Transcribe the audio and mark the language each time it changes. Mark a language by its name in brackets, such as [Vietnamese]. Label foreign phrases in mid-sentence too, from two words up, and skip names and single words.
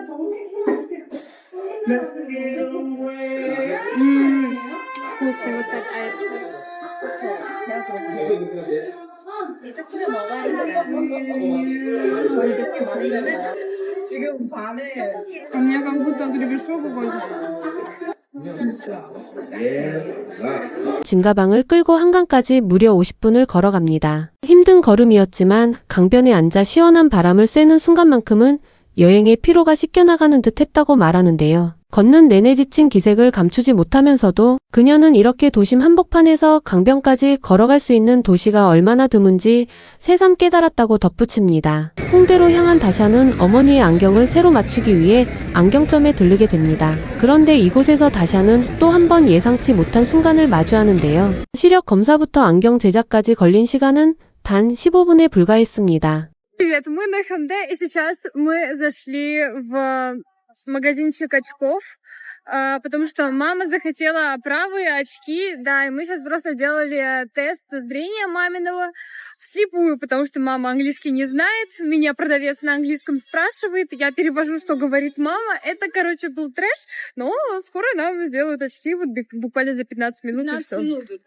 [Russian] Вкусный васаби. А это у меня как будто гребешок какой-то. [Korean] 짐가방을 끌고 한강까지 무려 50분을 걸어갑니다. 힘든 걸음이었지만 강변에 앉아 시원한 바람을 쐬는 순간만큼은 여행의 피로가 씻겨나가는 듯 했다고 말하는데요. 걷는 내내 지친 기색을 감추지 못하면서도 그녀는 이렇게 도심 한복판에서 강변까지 걸어갈 수 있는 도시가 얼마나 드문지 새삼 깨달았다고 덧붙입니다. 홍대로 향한 다샤는 어머니의 안경을 새로 맞추기 위해 안경점에 들르게 됩니다. 그런데 이곳에서 다샤는 또 한 번 예상치 못한 순간을 마주하는데요. 시력 검사부터 안경 제작까지 걸린 시간은 단 15분에 불과했습니다. [Russian] Привет, мы на Hyundai, и сейчас мы зашли в магазинчик очков, потому что мама захотела оправы, очки, да, и мы сейчас просто делали тест зрения маминого вслепую, потому что мама английский не знает, меня продавец на английском спрашивает, я перевожу, что говорит мама, это, короче, был трэш, но скоро нам сделают очки, вот буквально за 15 минут, 15 минут.